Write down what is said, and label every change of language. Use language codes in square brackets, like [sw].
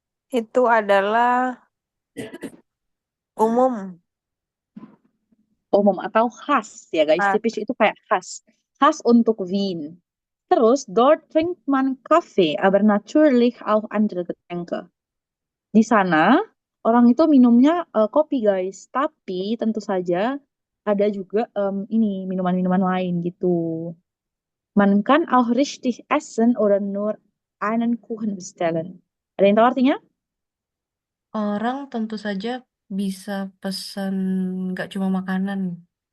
[id] Itu adalah umum. Umum atau khas ya guys. Khas. Typisch itu kayak khas. Khas untuk Wien. Terus, [de] dort trinkt man Kaffee, aber natürlich auch andere Getränke. [id] Di sana orang itu minumnya kopi guys, tapi tentu saja ada juga ini minuman-minuman lain gitu. [de] Man kann auch richtig essen oder nur einen Kuchen bestellen. [id] Ada yang tahu artinya? Orang tentu saja bisa pesan nggak cuma makanan.